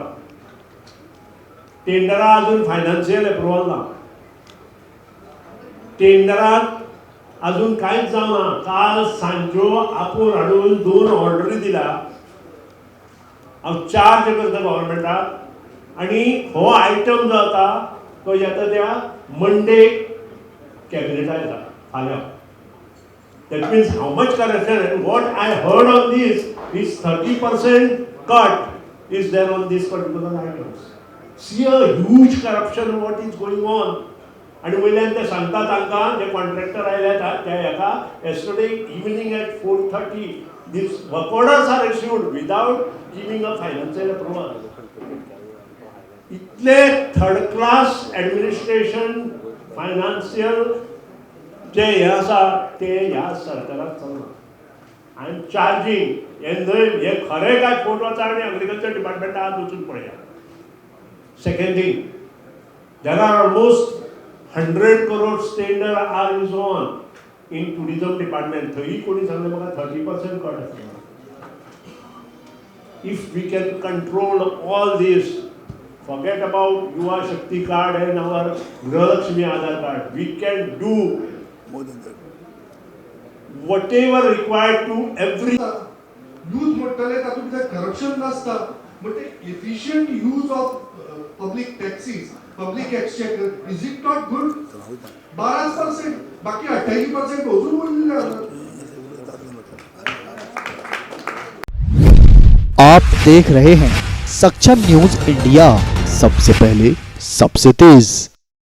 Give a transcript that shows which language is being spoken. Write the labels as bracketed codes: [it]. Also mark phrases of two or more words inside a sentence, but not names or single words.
[kok] टेंडरां अजून [en] financial approval [kok] ना, टेंडराक अजून कांयच जावना। काल सांजो आपूण हाडून 2 ऑर्डरी दिल्या, हांव चार्ज करता गव्हर्नमेंटाक, आनी हो आयटम जो आसा तो येता त्या मंडे कॅबिनेटाक येता फाल्यां। [en] That means how much corruption, and what I heard on this is 30% cut is there on these particular items. See a huge corruption what is going on. [kok] आणि वयल्यान ते सांगता तांकां, जे कॉन्ट्रॅक्टर आयले त्या हेका, [en] yesterday evening at 4:30 these work orders are issued without giving a financial approval. [kok] इतले [en] third class administration financial [kok] जे हे आसा ते ह्या सरकाराक चलना। [en] I am charging [kok] हे खरें काय फोट वचा आनी [en] agriculture department [kok] आज वचून पळया। [en] second thing, there are almost 100 crores tender is on in tourism department. [kok] थंय कोणी सांगले म्हाका 30% कट आसा। [en] If we can control all this Forget about Yuva Shakti card and our Grahalakshmi Aadhar card. We can do whatever required to every. [kok] यूज म्हटले तातूंत भितर करप्शन नासता [en] but efficient use of public taxes public exchequer is it not good [kok] 12% बाकी 28% अजून उरलेले आसात. [hi] आप देख रहे हैं सक्षम न्यूज इंडिया, सबसे पहले सबसे तेज.